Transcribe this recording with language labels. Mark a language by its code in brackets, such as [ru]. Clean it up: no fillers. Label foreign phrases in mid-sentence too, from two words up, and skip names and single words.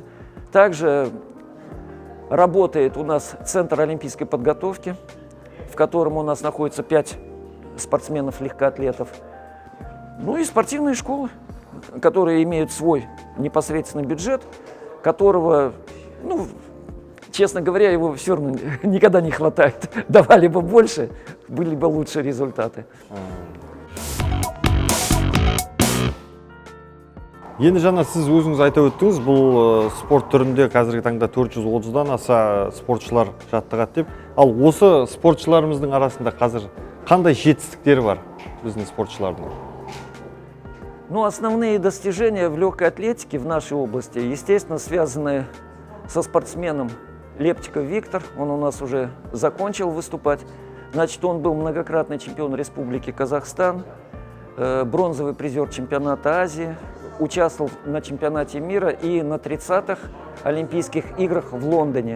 [ru] Также работает у нас Центр олимпийской подготовки, в котором у нас находится 5 спортсменов-легкоатлетов. Ну и спортивные школы, которые имеют свой непосредственный бюджет, которого, ну, честно говоря, его все равно никогда не хватает. Давали бы больше, были бы лучшие результаты. [kk] Енді жаңа сіз өзіңіз айтып өттіңіз, бұл спорт түрінде қазіргі таңда 430-дан аса спортшылар жаттығады деп. Ал осы спортшыларымыздың арасында қазір қандай жетістіктері бар біздің спортшылардың? [ru] Ну, основные достижения в легкой атлетике в нашей области, естественно, связаны со спортсменом Лептиков Виктор. Он у нас уже закончил выступать. Значит, он был многократный чемпион Республики Казахстан, бронзовый призер чемпионата Азии, участвовал на чемпионате мира и на 30-х Олимпийских играх в Лондоне.